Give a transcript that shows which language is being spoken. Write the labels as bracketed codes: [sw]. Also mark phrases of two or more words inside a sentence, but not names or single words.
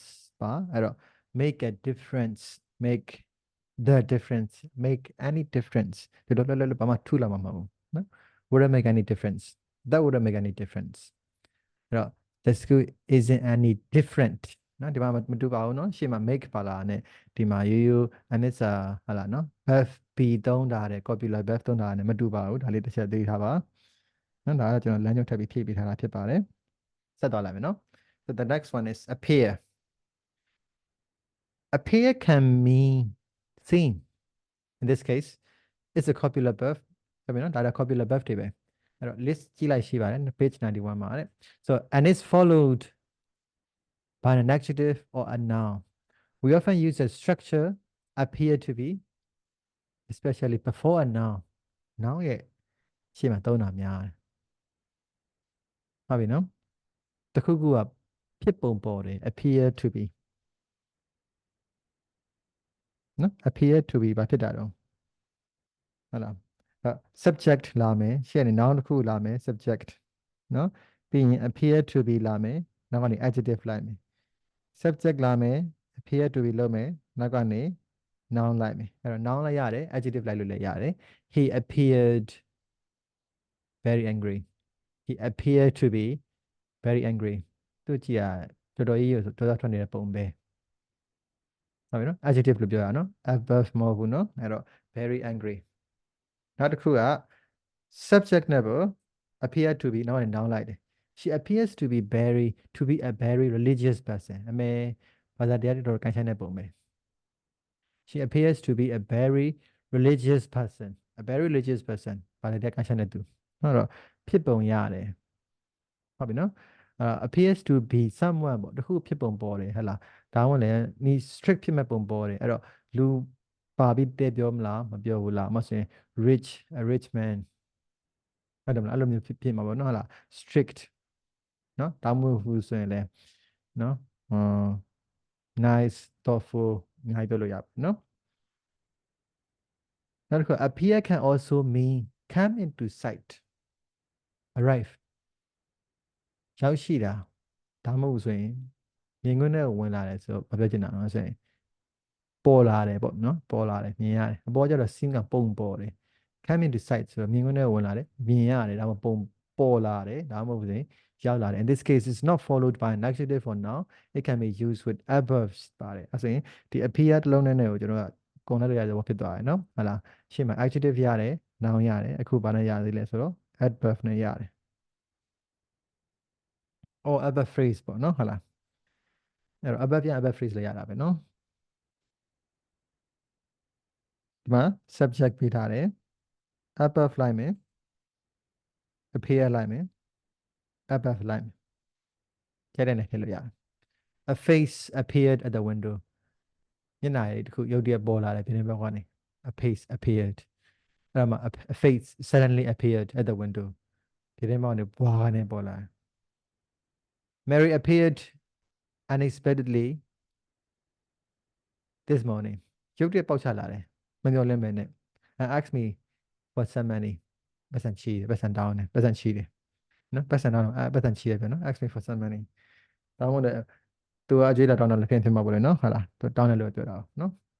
[my] ပါအဲ့တော့ [en] make a difference make the difference make any difference [my] ဒီလိုဘာမှထူးလာမှာမဟုတ်ဘူးနော် [en] wouldn't make any difference that wouldn't make any difference [my] အဲ့တော့ [en] the school isn't any different [my] နော်ဒီမှာမတူပါဘူးနော်ရှေ့မှာ make ပါလာနဲ့ဒီမှာရိုးရိုး [en] and it's a [my] ဟာလာနော် [en] verb be [my] သုံးတာတဲ့ [en] copula verb [my] သုံးတာနဲ့မတူပါဘူးဒါလေးတစ်ချက်သိထားပါနော်ဒါကကျွန်တော်လမ်းညွှန်ထပ်ပြီးဖြည့်ပေးထားတာဖြစ်ပါတယ်ဆက်သွားလိုက်မယ်နော် [en] so the next one is appear appear can mean seen in this case it's a copula verb [my] ဆိုပြီးနော်ဒါက copula verb တွေပဲ အဲ့တော့ list ကြည့်လိုက်ရှိပါတယ် page 91မှာတဲ့ [en] so and it's followed by an adjective or a noun we often use a structure appear to be especially before a noun [my] ရဲ့ရှေ့မှာသုံးတာများတယ်ဟုတ်ပြီနော်တခုခုကဖြစ်ပုံပေါ်တယ် [en] appear to be [my] နော် [en] appear to be [my] ဘာဖြစ်တာတော့ဟုတ်လား subject လာမယ်ရှေ့ကနေ noun တစ်ခုလာမယ် subject နော်ပြီးရင် [en] appear to be [my] လာမယ်နောက်ကနေ adjective လိုက်မယ် subject လာမယ် [en] appear to be [my] လုပ်မယ်နောက်ကနေ noun လိုက်မယ်အဲ့တော့ noun လိုက်ရတယ် adjective လိုက်လို့လည်းရတယ် [en] he appeared very angry he appeared to be very angry [my] သူကြည့်ရတော်တော်ကြီးဆိုတော်တော်ထွက်နေတဲ့ပုံပဲဟုတ်ပြီနော် adjective လို့ပြောရအောင်နော် adverb မဟုတ် ဘူးနော်အဲ့တော့ [en] very angry [my] နောက်တစ်ခုက subject နဲ့ပေါ့ [en] appear to be [my] နောက်ကနေ noun လိုက်တယ် [en] she appears to be a very religious person [my] အမေဘာသာတရားတော်ကန်ဆိုင်တဲ့ပုံပဲ [en] she appears to be a very religious person [my] ဘာသာတရားကန် ဆိုင်တဲ့သူဟုတ်တော့ဖြစ်ပုံရတယ်ဟုတ်ပြီနော် [en] appears to be someone [my] ပေါ့တခုဖြစ်ပုံပေါ်တယ်ဟဲ့လားဒါမှလည်းနီ strict ဖြစ်မဲ့ပုံပေါ်တယ်အဲ့တော့လူပါပြီးတဲ့ပြောမလားမပြောဘူးလားမဆိုရင် [en] a rich man [my] ဟုတ်တယ်မလားအဲ့လိုမျိုးဖြစ်မှာပေါ့နော်ဟဲ့လား strict နော်ဒါမှမဟုတ်ဆိုရင်လည်းနော် [en] nice thoughtful [my] အများကြီးပြောလို့ရပါနော်နောက်တစ်ခု [en] appear can also mean come into sight arrive [my] ရောက်ရှိတာဒါမှမဟုတ်ဆိုရင်မြင်ကွင်းထဲဝင်လာတယ်ဆိုတော့ဘာ ပြောချင်တာလဲဆိုရင်ပေါ်လာတယ်ပေါ့နော်ပေါ်လာတယ်မြင်ရတယ်အပေါ်ကျတော့ scene ကပုံပေါ်တယ် [en] come into sight [my] ဆိုတော့မြင်ကွင်းထဲဝင်လာတယ်မြင်ရတယ်ဒါမှပုံပေါ်လာတယ်ဒါမှမဟုတ်ဆိုရင်ရောက်လာတယ် [en] in this case it's not followed by an adjective or noun it can be used with adverbs [my] ပါတယ်အဲဆိုရင်ဒီ appear တစ်လုံးနဲ့ကိုကျွန်တော်ကကွန်လိုက်ရတော့ဖြစ်သွားတယ်နော်ဟုတ်လားရှေ့မှာ adjective ရတယ် noun ရတယ်အခုဘာနဲ့ရသေးလဲဆိုတော့ adverb နဲ့ရတယ် [en] or adverb phrase [my] ပေါ့နော်ဟုတ်လားအဲ့တော့ adverb ပြန် [en] adverb phrase [my] လည်းရတာပဲနော်ဒီမှာ subject ပေးထားတယ် adverb လိုက်မယ် appear လိုက်မယ် adverb လိုက်မယ်ကျတဲ့နဲ့ထည့်လို့ရတယ် [en] a face appeared at the window [my] မျက်နှာရည်တစ်ခုရုတ်တရက်ပေါ်လာတယ်ပြင်းဘက်ကနေ [en] a face appeared [my] အဲ့မှာ [en] a face suddenly appeared at the window [my] ပြင်းဘက်ကနေဘွားနဲ့ပေါ်လာ [en] Mary appeared unexpectedly this morning [my] ရုတ်တရက်ပေါက်ချလာတယ်မမျှော်လင့်ပဲနဲ့ [en] and asked me for some money [my] ပတ်စံချီတယ်ပတ်စံတောင်းတယ်ပတ်စံချီတယ်နော်ပတ်စံတောင်းတော့ပတ်စံချီတယ်ပြန်နော် [en] ask me for some money [my] တောင်းတယ်သူကအကြွေးလာတောင်းတော့လည်းဖြစ်မှာပေါ့လေနော်ဟုတ်လားသူတောင်းတယ်လို့ပြောတာနော်